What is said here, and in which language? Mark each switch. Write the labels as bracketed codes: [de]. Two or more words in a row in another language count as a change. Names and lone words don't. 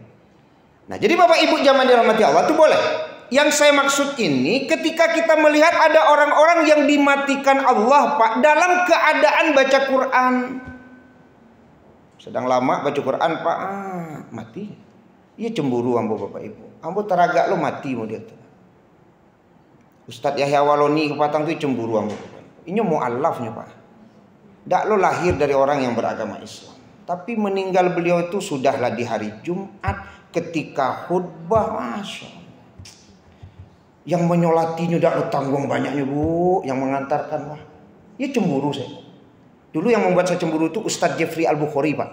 [id] Nah, jadi Bapak Ibu jamaah dirahmati Allah itu boleh. Yang saya maksud ini ketika kita melihat ada orang-orang yang dimatikan Allah, Pak, dalam keadaan baca Quran. Sedang lama baca Quran, Pak, mati. [min] Iya cemburu ambo Bapak Ibu. Ambo teragak lo mati mau dia. Ustadz Yahya Waloni kepatang itu cemburu ambo. [id] Ini mu'allafnya Pak. Ndak lo lahir dari orang yang beragama Islam. Tapi meninggal beliau itu sudahlah di hari Jumat ketika khutbah, [ar] Masya Allah. [id] Yang menyolatinya ndak lo tanggung banyaknya Bu. Yang mengantarkan wah. Ya cemburu saya. Dulu yang membuat saya cemburu itu Ustadz Jeffrey Al-Bukhari Pak.